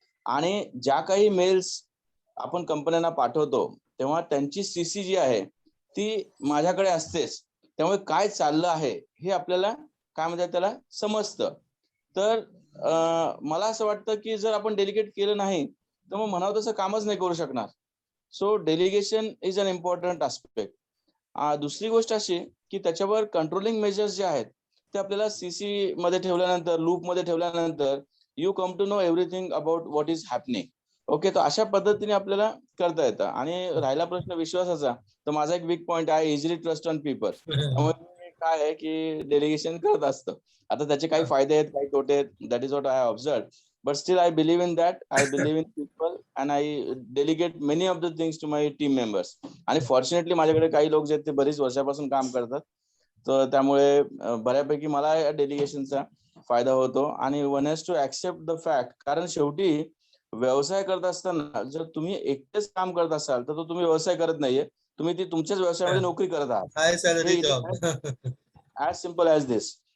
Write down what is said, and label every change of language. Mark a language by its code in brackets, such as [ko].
[mr] आणि ज्या काही मेल्स आपण कंपन्यांना पाठवतो तेव्हा त्यांची CC जी आहे ती माझ्याकडे असतेच. त्यामुळे काय चाललं आहे हे आपल्याला काय म्हणतात त्याला समजतं. तर मला असं वाटतं की जर आपण डेलिगेट केलं नाही तर मग म्हणावं तसं कामच नाही करू शकणार. [en] So delegation is an important aspect. [mr] दुसरी गोष्ट अशी की त्याच्यावर कंट्रोलिंग मेजर्स जे आहेत ते आपल्याला CC मध्ये ठेवल्यानंतर, लूप मध्ये ठेवल्यानंतर [en] You come to know everything about what is happening. [mr] Okay, तर अशा पद्धतीने आपल्याला करता येतं. आणि राहिला प्रश्न विश्वासाचा, तर माझा एक वीक पॉइंट आहे, [en] Easily trust on people. [mr] त्यामुळे काय आहे की डेलिगेशन करत असतं. आता त्याचे काही फायदे आहेत, काही तोटे आहेत, [en] That is what I observe. But still I believe in that. I believe in people and I delegate many of the things to my team members. [mr] आणि फॉर्च्युनेटली माझ्याकडे काही लोक जे आहेत ते बरीच वर्षापासून काम करतात, तर त्यामुळे बऱ्यापैकी मला या डेलिगेशनचा फायदा होतो. आणि [en] one has to accept the fact, [mr] कारण शेवटी व्यवसाय करत असताना जर तुम्ही एकटेच काम करत असाल तर तो तुम्ही व्यवसाय करत नाहीये, तुम्ही ती तुमच्याच व्यवसायामध्ये नोकरी करत आहात. [en] As simple as this.